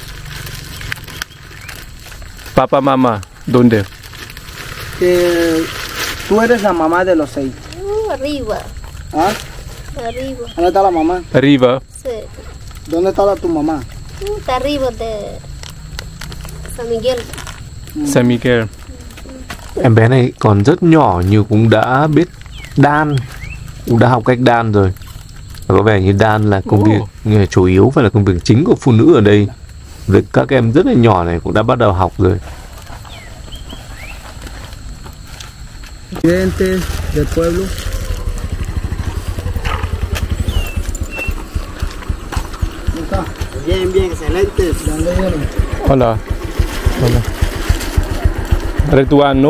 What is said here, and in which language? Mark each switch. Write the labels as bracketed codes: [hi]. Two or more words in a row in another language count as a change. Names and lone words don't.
[es] Papá, mamá, ¿dónde? Tú eres la mamá de los 6. Arriba. ¿Ah? Arriba. ¿Dónde está la mamá? Arriba. Sí. ¿Dónde está tu mamá? Está arriba de San Miguel. San Miguel. [vi] Em bé này còn rất nhỏ nhưng cũng đã biết đan, cũng đã học cách đan rồi. Và có vẻ như đan là công việc chủ yếu và là công việc chính của phụ nữ ở đây. Việc các em rất là nhỏ này cũng đã bắt đầu học rồi. [es] Presidente del pueblo. Bien, bien, excelente. ¿Dónde vienen? Hola. Hola. ¿Retuano?